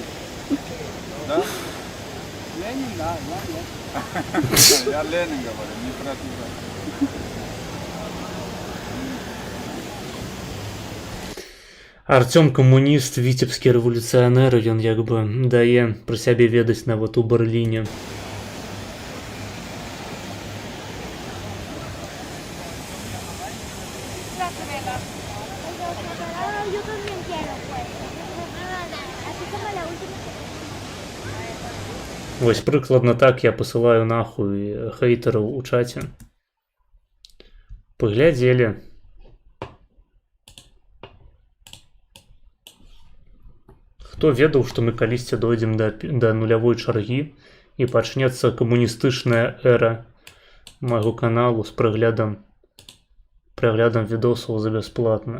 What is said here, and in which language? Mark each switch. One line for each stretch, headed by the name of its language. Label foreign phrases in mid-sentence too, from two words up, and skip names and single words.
Russian: Да? Ленин, да, я Ленин говорю, не про тебя.
Belarusian: Артём камуніст, віцебскі рэвалюцыянер, ён як бы дае пра сябе ведаць нават у Берліне.
Spanish: Yo también quiero. Así como la última.
Belarusian: Вось прыкладна так я пасылаю нахуй хейтараў у чаце. Паглядзелі. Хто ведаў, што мы калісьці дойдзем да нулявой чаргі і пачнецца камуністычная эра майго каналу з праглядам відосаў за бясплатна.